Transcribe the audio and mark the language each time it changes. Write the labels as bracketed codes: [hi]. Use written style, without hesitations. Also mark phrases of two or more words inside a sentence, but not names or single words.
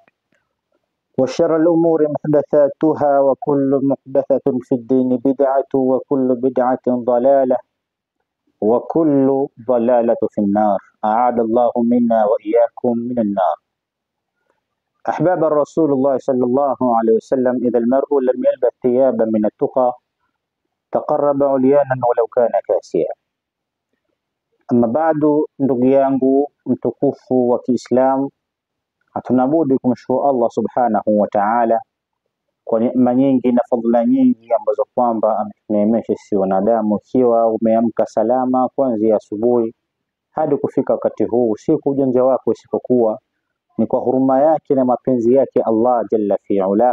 [ar] وشر الأمور محدثاتها، وكل محدثة في الدين بدعة، وكل بدعة ضلالة، وكل ضلالة في النار. أعاذ الله منا وإياكم من النار. أحباب الرسول الله صلى الله عليه وسلم، إذا المرء لم يلبس ثيابا من التقى تقرب عريانا ولو كان كاسيا. [sw] Amma bado, ndugu yangu mtukufu wa Kiislamu, hatunabudi kumshukuru Allah [ar] سبحانه وتعالى [sw] kwa neema nyingi na fadhila nyingi ambazo kwamba ametuneemesha sisi wanadamu. Ikiwa umeamka salama kuanzia asubuhi hadi kufika wakati huu, si kwa ujanja wako, isipokuwa ni kwa huruma yake na mapenzi yake Allah [ar] جل وعلا.